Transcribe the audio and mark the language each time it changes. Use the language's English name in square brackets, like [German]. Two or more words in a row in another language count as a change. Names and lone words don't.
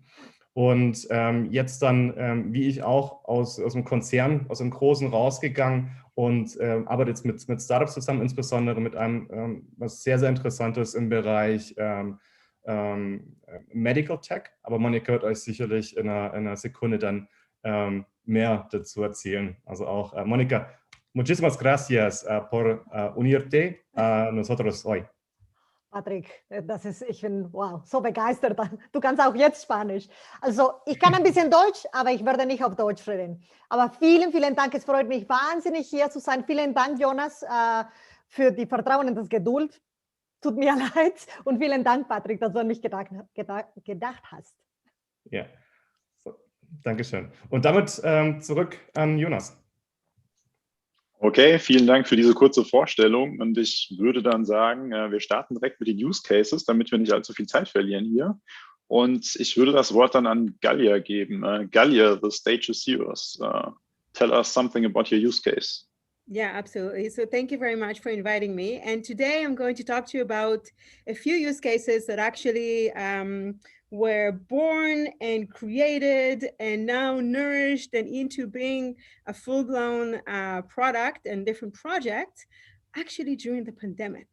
[German] Und jetzt dann, wie ich auch, aus dem Konzern, aus dem Großen rausgegangen und arbeite jetzt mit Startups zusammen, insbesondere mit einem, was sehr, sehr Interessantes im Bereich [English] Medical Tech. [German] Aber Monika wird euch sicherlich in einer Sekunde dann mehr dazu erzählen. Also auch Monika, [Spanish] muchísimas gracias por unirte a nosotros hoy. [German] Patrick, ich bin wow, so begeistert. Du kannst auch jetzt Spanisch. Also ich kann ein bisschen Deutsch, aber ich werde nicht auf Deutsch reden. Aber vielen, vielen Dank. Es freut mich wahnsinnig, hier zu sein. Vielen Dank, Jonas, für die Vertrauen und das Geduld. Tut mir leid. Und vielen Dank, Patrick, dass du an mich gedacht hast. Ja, so, Dankeschön. Und damit zurück an Jonas. Okay, vielen Dank für diese kurze Vorstellung und ich würde dann sagen, wir starten direkt mit den [English] Use Cases, [German] damit wir nicht allzu viel Zeit verlieren hier. Und ich würde das Wort dann an Gallia geben. Gallia, [English] the stage is yours. Tell us something about your use case. Yeah, absolutely. So thank you very much for inviting me. And today I'm going to talk to you about a few use cases that actually were born and created and now nourished and into being a full-blown product and different projects actually during the pandemic.